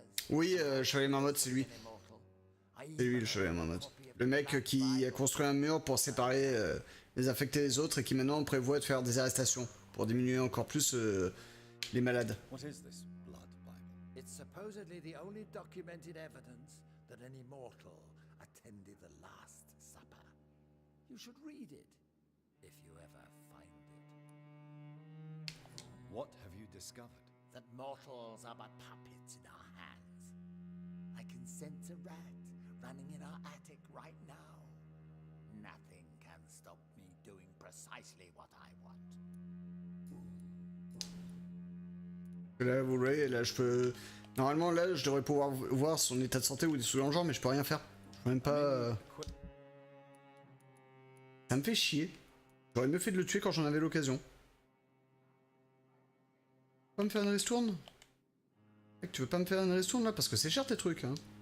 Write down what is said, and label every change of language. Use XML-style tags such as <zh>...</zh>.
<fr>Oui, Chevalier Marmotte, c'est lui. C'est lui, le Chevalier Marmotte. Le mec qui a construit un mur pour séparer les infectés des autres et qui maintenant prévoit de faire des arrestations pour diminuer encore plus les malades.</fr> <en>What is this blood Bible? It's supposedly the only documented evidence that an immortal attended the Last Supper. You should read it, if you ever find it. What have you discovered? That mortals are but puppets in our hands. I can sense a rat running in our attic right now. Nothing can stop me doing precisely what I want.</en> <fr>Là, vous voyez, là, je peux... Normalement, là, je devrais pouvoir voir son état de santé ou des trucs dans le genre, mais je peux rien faire. Je peux même pas... Ça me fait chier. J'aurais mieux fait de le tuer quand j'en avais l'occasion. Pas me faire une ristourne? Mec, tu veux pas me faire une ristourne, là? Parce que c'est cher, tes trucs, hein.</fr>